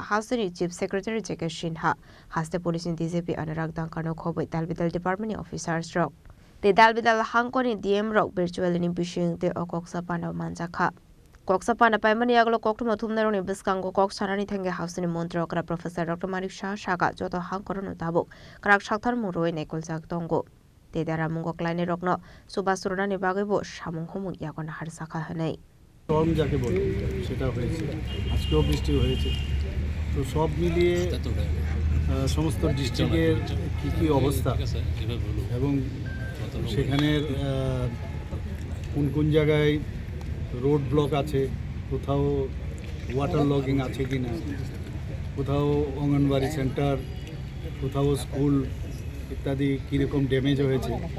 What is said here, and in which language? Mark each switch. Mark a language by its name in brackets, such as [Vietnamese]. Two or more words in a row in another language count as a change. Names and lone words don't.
[Kok Borok] Hasteni [English] Chief Secretary [Kok Borok] Jeke Shinha Haste Police DCP Adongrok Khoboi Dalbidal Departmentni Officers Rock The Dalbidal Hangkhor DM Rock virtually Bishing the Kokchap Pandao Manzakha Kokchap Pandao Paimani Aglo Koktum Tumneroni Biskango Kokcharani Tenge Hasteni Mantri Okra Prof Manik Saha Shaga Joto Hangkhor no Tabuk Krak Shakthar Muroi Naikolnai Deramungo Rokno Subasurani Bagwi Samung Homu Yakon Harsaka Hanei [Bangla] Storm যাকে বলে সেটা হয়েছে আজকেও বৃষ্টি হয়েছে তো সব মিলিয়ে সমস্ত ডিস্ট্রিক্টের কি অবস্থা এবং সেখানের কোন জায়গায় [English] road block [Bangla] আছে কোথাও [English] water logging [Bangla] আছে কিনা কোথাও অঙ্গনবাড়ি সেন্টার কোথাও স্কুল ইত্যাদি কীরকম ড্যামেজ হয়েছে